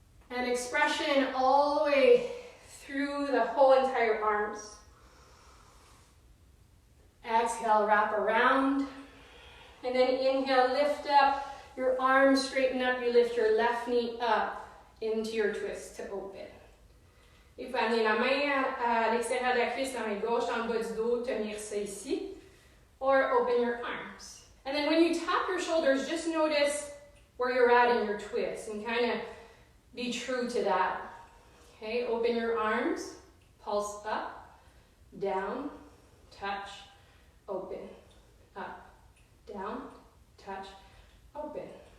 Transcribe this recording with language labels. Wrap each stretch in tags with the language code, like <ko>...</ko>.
<en>And expression all the way through the whole entire arms. Exhale, wrap around. And then inhale, lift up. Your arms straighten up. You lift your left knee up into your twist to open.</en> <fr>Et vous amenez la main à l'extérieur de la cuisse, la main gauche en bas du dos, tenir ça ici.</fr> <en>Or open your arms. And then when you tap your shoulders, just notice where you're at in your twist and kind of be true to that. Okay, open your arms, pulse up, down, touch, open, up, down, touch, open.</en>